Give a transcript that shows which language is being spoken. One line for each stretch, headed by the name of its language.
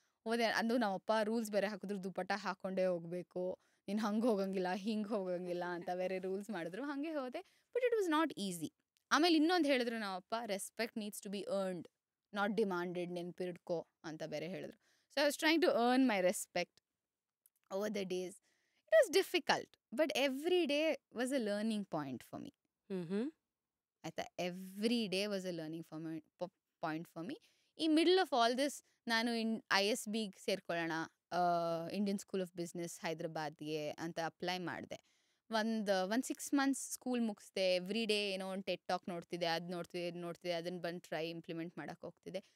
Kannada: ಹೋದೆ, ಅದು ನಮ್ಮಪ್ಪ ರೂಲ್ಸ್ ಬೇರೆ ಹಾಕಿದ್ರು, ದುಪ್ಪಟ್ಟ ಹಾಕ್ಕೊಂಡೇ ಹೋಗಬೇಕು, ನೀನು ಹಂಗೆ ಹೋಗಂಗಿಲ್ಲ ಹಿಂಗೆ ಹೋಗಂಗಿಲ್ಲ ಅಂತ ಬೇರೆ ರೂಲ್ಸ್ ಮಾಡಿದ್ರು. ಹಾಗೆ ಹೋದೆ,
English: But it was not easy.
Kannada: ಆಮೇಲೆ ಇನ್ನೊಂದು ಹೇಳಿದ್ರು ನಮ್ಮಪ್ಪ,
English: respect needs to be earned, not demanded,
Kannada: ನೆನ್ಪಿಡ್ಕೋ ಅಂತ ಬೇರೆ ಹೇಳಿದ್ರು.
English: So I was trying to earn my respect over the days. It was difficult, but every day was a learning point for me.
Kannada: ಆಯ್ತಾ,
English: Every day was a learning point for me.
Kannada: ಈ
English: middle of all this
Kannada: ನಾನು ISB ಸೇರ್ಕೊಳ್ಳೋಣ, Indian school of business ಹೈದ್ರಾಬಾದ್ಗೆ ಅಂತ apply ಮಾಡಿದೆ. ಒಂದು 6 months school ಮುಗಿಸ್ದೆ. Every day ಏನೋ ಒಂದು TET talk ನೋಡ್ತಿದ್ದೆ, ಅದು ನೋಡ್ತಿದ್ದೆ, ಅದನ್ನು ಬಂದು ಇಂಪ್ಲಿಮೆಂಟ್ ಮಾಡೋಕ್ಕೆ ಹೋಗ್ತಿದ್ದೆ.